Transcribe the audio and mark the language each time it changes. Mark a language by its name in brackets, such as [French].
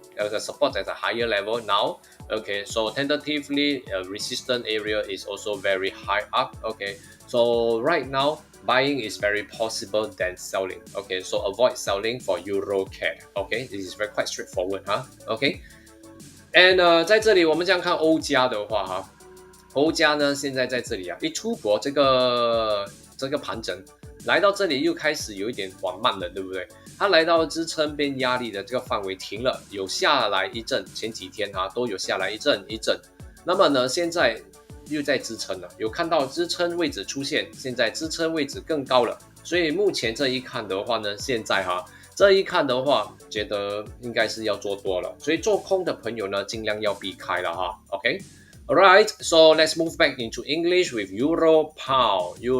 [English] A support at a higher level now. Okay, so tentatively, resistance area is also very high up. Okay, so right now, buying is very possible than selling. Okay, so avoid selling for EuroCAD. Okay, this is quite straightforward, huh? [Chinese] Okay, and 在这里我们这样看欧加的话，哈，欧加呢现在在这里啊，一出国这个盘整，来到这里又开始有一点缓慢了，对不对？它来到支撑变压力的这个范围停了，有下来一阵，前几天都有下来一阵。那么呢，现在又在支撑了，有看到支撑位置出现，现在支撑位置更高了，所以目前这一看的话呢，现在这一看的话，觉得应该是要做多了，所以做空的朋友呢，尽量要避开了哈。 OK。 [English] Alright, so let's move back into English with Euro Pound.